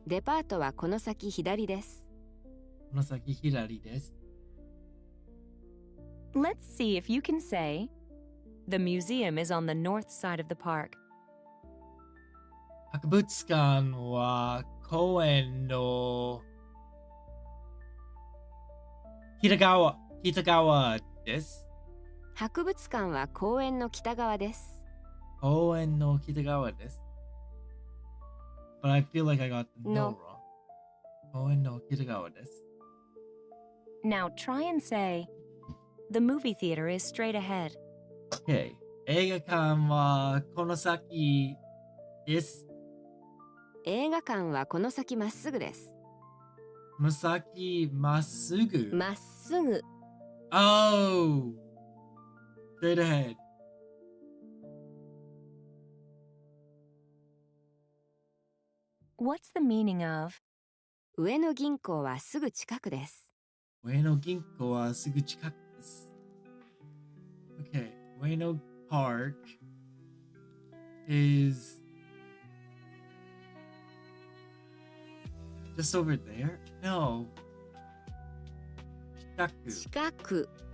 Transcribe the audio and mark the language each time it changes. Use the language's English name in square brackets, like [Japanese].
[Japanese] デパートはこの先左です。この先左です。 [English] Let's see if you can say, the museum is on the north side of the park. [Japanese] 博物館は公園の北側です。博物館は公園の北側です。公園の北側です。 [English] But I feel like I got the no wrong. [Japanese] 公園の北側です。 [English] Now try and say, the movie theater is straight ahead. Okay. [Japanese] 映画館はこの先です。映画館はこの先まっすぐです。この先まっすぐ。まっすぐ。 [English] Oh! Straight ahead. What's the meaning of, [Japanese] 上野銀行はすぐ近くです。上野銀行はすぐ近くです。 [English] Okay. 上野 Park is just over there? No. [Japanese] 近く